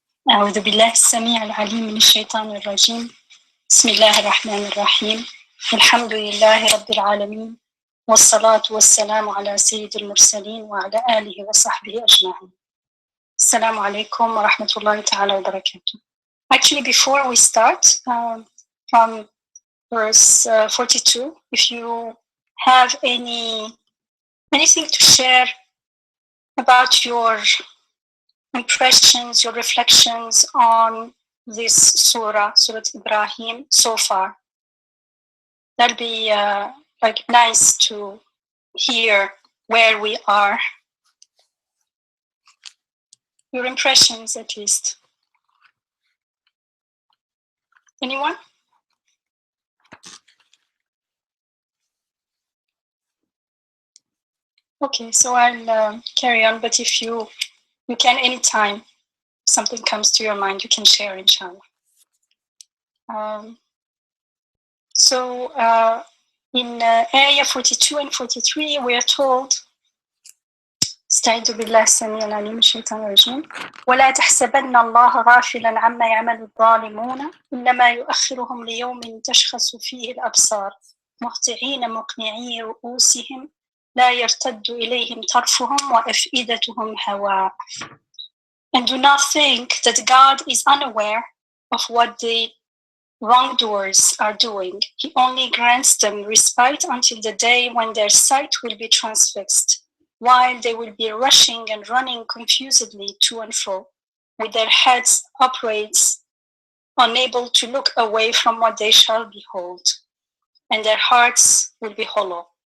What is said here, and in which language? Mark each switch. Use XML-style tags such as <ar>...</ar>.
<ar>أعوذ بالله السميع العليم من الشيطان الرجيم. بسم الله الرحمن الرحيم. الحمد لله رب العالمين والصلاة والسلام على سيد المرسلين وعلى آله وصحبه أجمعين. السلام عليكم ورحمة الله تعالى وبركاته.</ar> <en>Actually, before we start from verse 42, if you have anything to share about your impressions, your reflections on this Surah Ibrahim so far, that'll be nice to hear where we are. Your impressions, at least. Anyone? Okay, so I'll carry on, but if you can anytime something comes to your mind, you can share, inshallah. So in Ayah 42 and 43, we are told,</en> <ar>استعيذ بالله السميع العليم من الشيطان الرجيم ولا تحسبن الله غافلا عما يعمل الظالمون إنما يؤخرهم ليوم تشخص فيه الأبصار مهطعين مقنعي رؤوسهم لا يرتد إليهم طرفهم وأفئدتهم هواء.</ar> <en>And do not think that God is unaware of what the wrongdoers are doing. He only grants them respite until the day when their sight will be transfixed, while they will be rushing and running confusedly to and fro, with their heads upraised, unable to look away from what they shall behold, and their hearts will be hollow.</en>